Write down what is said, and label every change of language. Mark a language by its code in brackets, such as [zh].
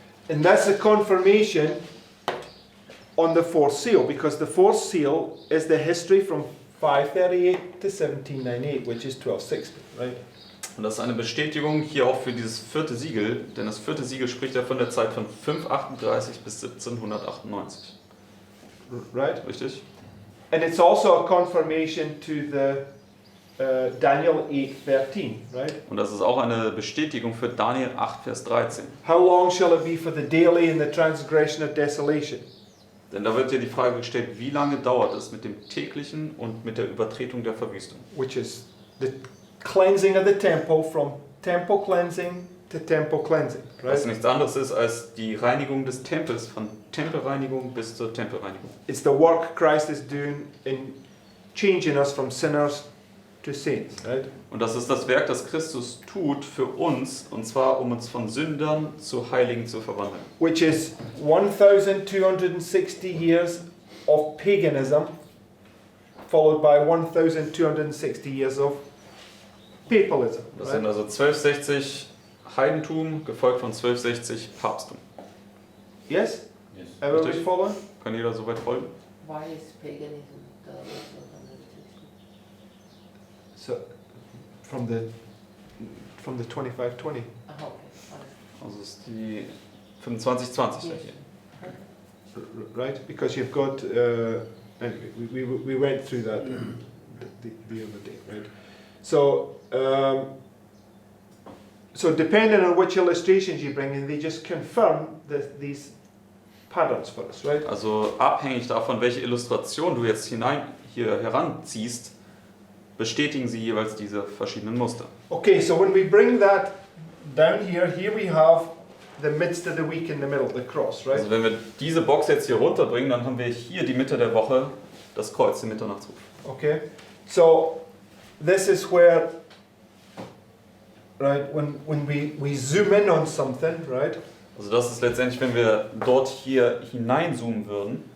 [en] And that's a confirmation on the 4th seal, because the 4th seal is the history from 538 to 1798, which is 1260, right? [de] Und das ist eine Bestätigung hier auch für dieses 4. Siegel, denn das 4. Siegel spricht ja von der Zeit von 538 bis 1798. [en] Right? [de] Richtig? [en] And it's also a confirmation to the Daniel 8:13, right? [de] Und das ist auch eine Bestätigung für Daniel 8, Vers 13. [en] How long shall it be for the daily and the transgression of desolation? [de] Denn da wird ja die Frage gestellt, wie lange dauert es mit dem täglichen und mit der Übertretung der Verwüstung? [en] Which is the cleansing of the temple, from temple cleansing to temple cleansing, [de] Was [en] right? [de] nichts anderes ist als die Reinigung des Tempels, von Tempelreinigung bis zur Tempelreinigung. [en] It's the work Christ is doing in changing us from sinners to saints, right? [de] Und das ist das Werk, das Christus tut für uns, und zwar um uns von Sündern zu Heiligen zu verwandeln. [en] Which is 1260 years of paganism, followed by 1260 years of papalism. [de] Das sind also 1260 Heidentum, gefolgt von 1260 Papsttum. [en] Yes? Yes. Everybody [de] Richtig. [en] following? [de] Kann jeder soweit folgen? [en] Why is paganism the also 160? So, from the 2520. Ah, okay. [de] Alles Also ist die 2520 [en] Yes. [de] hier. [en] Right? Because you've got, anyway, we went through that the other day, right? So, so depending on which illustrations you bring in, they just confirm these patterns for us, right? [de] Also abhängig davon, welche Illustration du jetzt hier heranziehst, bestätigen sie jeweils diese verschiedenen Muster. [en] Okay, so when we bring that down here we have the midst of the week in the middle, the cross, right? [de] Also wenn wir diese Box jetzt hier runterbringen, dann haben wir hier die Mitte der Woche, das Kreuz, den Mitternachtsruf. [en] Okay, so this is where, right, when we zoom in on something, right, [de] Also das ist letztendlich, wenn wir dort hier hineinzoomen würden,